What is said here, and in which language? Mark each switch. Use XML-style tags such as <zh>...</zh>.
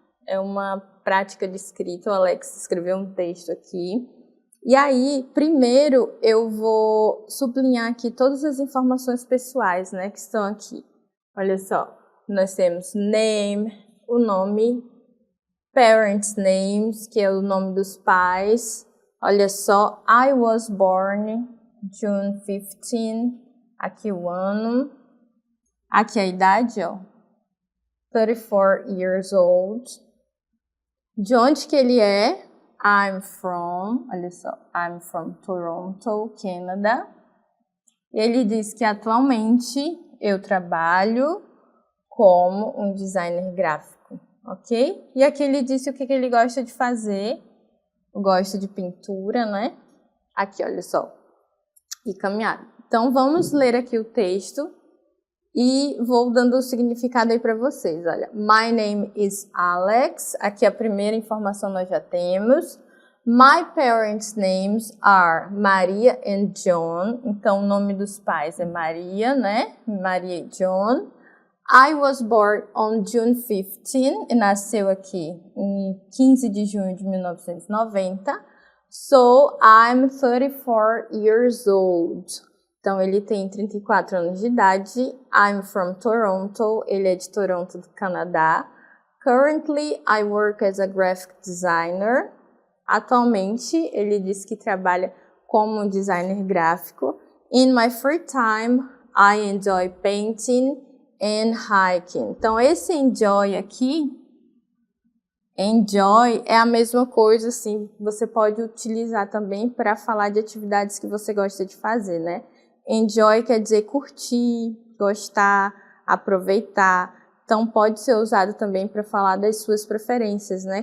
<pt>É uma prática de escrita, o Alex escreveu um texto aqui. E aí, primeiro, eu vou sublinhar aqui todas as informações pessoais, né, que estão aqui. Olha só, nós temos name, o nome, parents' names, que é o nome dos pais. Olha só,</pt> <en>I was born June 15,</en> <pt>aqui o ano. Aqui a idade, ó,</pt> <en>34 years old.</en> <pt>De onde que ele é? I'm from, olha só,</pt> <en>I'm from Toronto, Canada.</en> <pt>Ele diz que atualmente eu trabalho como um designer gráfico, ok? E aqui ele disse o que ele gosta de fazer. Gosta de pintura, né? Aqui, olha só. E caminhada. Então, vamos ler aqui o texto e vou dando o significado aí para vocês. Olha,</pt> <en>my name is Alex.</en> <pt>Aqui a primeira informação nós já temos.</pt> <en>My parents' names are Maria and John.</en> <pt>Então, o nome dos pais é Maria, né? Maria e John.</pt> <en>I was born on June 15,</en> <pt>e nasceu aqui em 15 de junho de 1990.</pt> <en>So, I'm 34 years old.</en> <pt>Então, ele tem 34 anos de idade.</pt> <en>I'm from Toronto.</en> <pt>Ele é de Toronto, do Canadá.</pt> <en>Currently, I work as a graphic designer.</en> <pt>Atualmente, ele diz que trabalha como designer gráfico.</pt> <en>In my free time, I enjoy painting and hiking.</en> <pt>Então, esse enjoy aqui, enjoy é a mesma coisa, assim, você pode utilizar também para falar de atividades que você gosta de fazer, né? Enjoy quer dizer curtir, gostar, aproveitar. Então, pode ser usado também para falar das suas preferências, né?</pt>